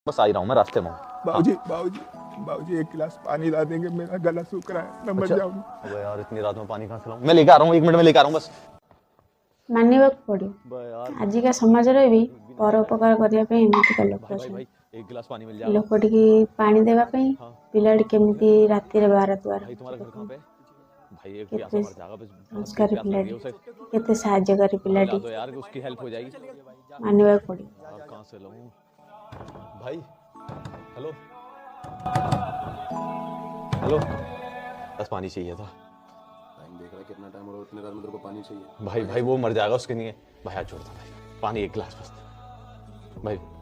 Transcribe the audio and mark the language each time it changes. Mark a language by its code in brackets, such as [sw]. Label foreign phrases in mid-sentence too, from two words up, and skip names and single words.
[hi] बस आ ही रहा हूँ मैं, रास्ते में हूँ। बाबूजी बाबूजी बाबूजी एक गिलास पानी ला देंगे, मेरा गला सूख रहा है, मैं मर जाऊंगा। अबे यार इतनी रात में पानी कहाँ से लाऊं? मैं लेके आ रहा हूँ, 1 मिनट में लेके आ रहा हूँ बस। [or] ମାନିବାକୁ ପଡ଼ିବ। ଆଜିକା ସମାଜରେ ବି ପରୋପକାର କରିବା ପାଇଁ ଏମିତିକା ଲୋକ ଅଛନ୍ତି। [hi] एक गिलास पानी मिल जाएगा [or] ଲୋକଟିକି ପାଣି ଦେବା ପାଇଁ ପିଲାଟି କେମିତି ରାତିରେ ବାର ଦ୍ୱାର [hi] भाई? तुम्हारा घर कहाँ पे है भाई? एक प्यासा [or] କେତେ [hi] मर जाएगा बस, [or] ସଂସ୍କାରୀ [hi] प्यास लग रही [or] ପିଲାଟି, [hi] है उसे, [or] କେତେ ସାହାଯ୍ୟକାରୀ [hi] बुला [or] ପିଲାଟି, [hi] दो यार, उसकी हेल्प हो जाएगी। [or] ମାନିବାକୁ ପଡିବ। [hi] यार कहाँ से लाऊं भाई? हेलो हेलो, बस पानी चाहिए था। टाइम देख रहा है कितना टाइम हो रहा है, इतने रात में तेरे को पानी चाहिए? भाई भाई वो मर जाएगा, उसके लिए भाई हाथ जोड़ता भाई, पानी 1 गिलास बस भाई।